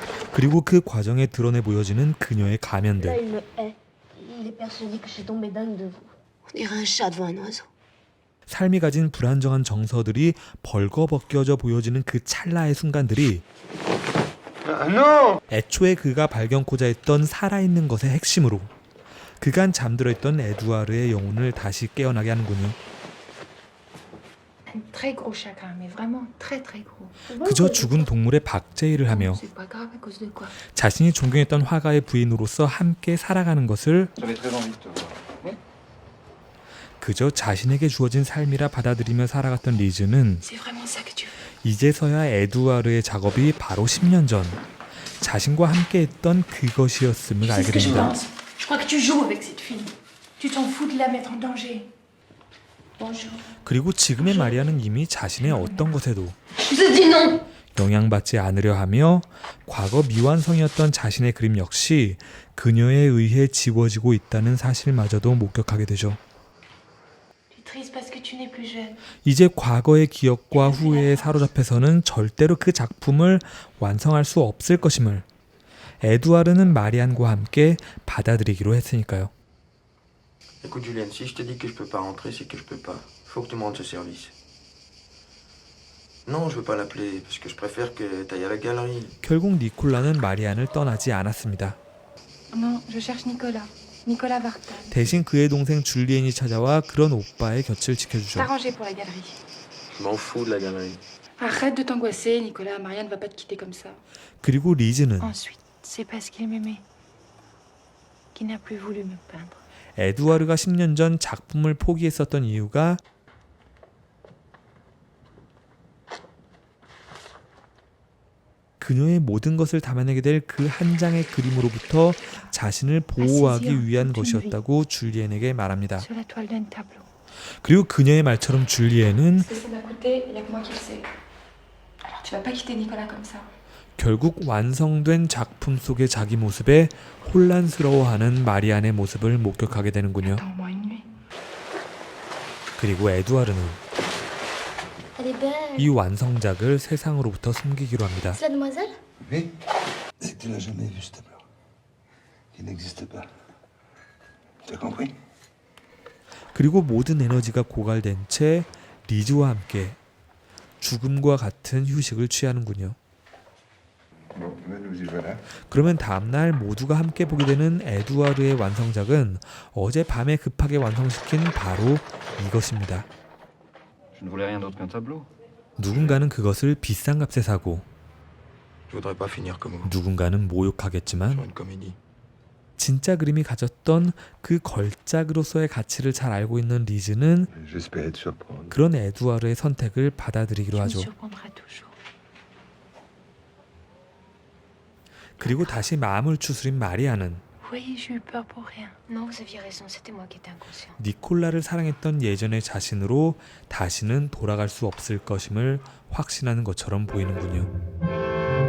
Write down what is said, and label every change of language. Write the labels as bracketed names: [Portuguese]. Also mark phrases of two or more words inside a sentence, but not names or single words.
[Korean] 그리고 그 과정에 드러내 보여지는 그녀의 [French] Là, [Korean] 가면들. [French] il me hait. Il est persuadé que je suis tombée dingue de vous. On dirait un chat devant un oiseau. [Korean] 삶이 가진 불안정한 정서들이 벌거벗겨져 보여지는 그 찰나의 순간들이 [French] Ah non! [Korean] 애초에 그가 발견코자 했던 살아있는 것의 핵심으로 그간 잠들어 있던 에두아르의 영혼을 다시 깨어나게 하는군요. [French] Un très gros chagrin, mais vraiment très très gros. [Korean] 그저 죽은 동물의 박제일을 하며 [French] C'est pas grave à cause de quoi. [Korean] 자신이 존경했던 화가의 부인으로서 함께 살아가는 것을 [French] J'avais très envie de te voir. [Korean] 그저 자신에게 주어진 삶이라 받아들이며 살아갔던 리즈는 [French] C'est vraiment ça que tu veux. [Korean] 이제서야 에두아르의 작업이 바로 10년 전 자신과 함께 했던 그것이었음을 [French] C'est [Korean] 알게 [French] ce que je [Korean] 됩니다. [French] pense. Je crois que tu joues avec cette fille. Tu t'en fous de la mettre en danger. Bonjour. [Korean] 그리고 지금의 마리아는 이미 자신의 어떤 것에도 [French] Je vous ai dit non! [Korean] 영향받지 않으려 하며 과거 미완성이었던 자신의 그림 역시 그녀에 의해 지워지고 있다는 사실마저도 목격하게 되죠. [French] Tu es triste parce que tu n'es plus jeune. [Korean] 이제 과거의 기억과 후회에 사로잡혀서는 절대로 그 작품을 완성할 수 없을 것임을 에두아르는 마리안과 함께 받아들이기로 했으니까요. [French] Écoute, Julienne, si je te dis que je peux pas rentrer, c'est que je peux pas. Faut que tu me rendes ce service. Non, je veux pas l'appeler, parce que je préfère que t'ailles à la galerie. [Korean] 결국 니콜라는 마리안을 떠나지 않았습니다. [French] Non, je cherche Nicolas. Nicolas Vartan. [Korean] 대신 그의 동생 줄리엔이 찾아와 그런 오빠의 곁을 지켜주죠. [French] T'arranger pour la galerie. Je m'en fous de la galerie. Arrête de t'angoisser, Nicolas. Marianne ne va pas te quitter comme ça. [Korean] 그리고 리즈는 [French] Ensuite, c'est parce qu'il m'aimait qu'il n'a plus voulu me peindre. [Korean] 에두아르가 10년 전 작품을 포기했었던 이유가 그녀의 모든 것을 담아내게 될 그 한 장의 그림으로부터 자신을 보호하기 위한 것이었다고 줄리엔에게 말합니다. [French] Sur la toile d'un tableau. [Korean] 그리고 그녀의 말처럼 줄리엔은 [French] C'est ça d'un côté, il y a que moi qui le sais. Alors tu vas pas quitter Nicolas comme ça. [Korean] 결국 완성된 작품 속의 자기 모습에 혼란스러워하는 마리안의 모습을 목격하게 되는군요. [French] Attends au moins une nuit. [Korean] 그리고 에두아르는 [French] Elle est belle. [Korean] 이 완성작을 세상으로부터 숨기기로 합니다. [French] C'est la demoiselle? Oui. Et tu n'as jamais vu ce tableau. Il n'existe pas. Tu as compris? [Korean] 그리고 모든 에너지가 고갈된 채 리즈와 함께 죽음과 같은 휴식을 취하는군요. [French] Bon, nous y voilà. [Korean] 그러면 다음날 모두가 함께 보게 되는 에두아르의 완성작은 어젯밤에 급하게 완성시킨 바로 이것입니다. [French] Je ne voulais rien d'autre qu'un tableau. [Korean] 누군가는 그것을 비싼 값에 사고 [French] Je voudrais pas finir comme vous, [Korean] 누군가는 [French] sur [Korean] 모욕하겠지만 [French] une comédie. [Korean] 진짜 그림이 가졌던 그 걸작으로서의 가치를 잘 알고 있는 리즈는 [French] J'espérais te surprendre. [Korean] 그런 에두아르의 선택을 받아들이기로 [French] Tu me [Korean] 하죠. [French] surprendras toujours. [Korean] 그리고 다시 마음을 추스린 마리아는 [French] Oui, j'ai eu peur pour rien. Non, vous aviez raison, c'était moi qui étais inconscient. [Korean] 니콜라를 사랑했던 예전의 자신으로 다시는 돌아갈 수 없을 것임을 확신하는 것처럼 보이는군요.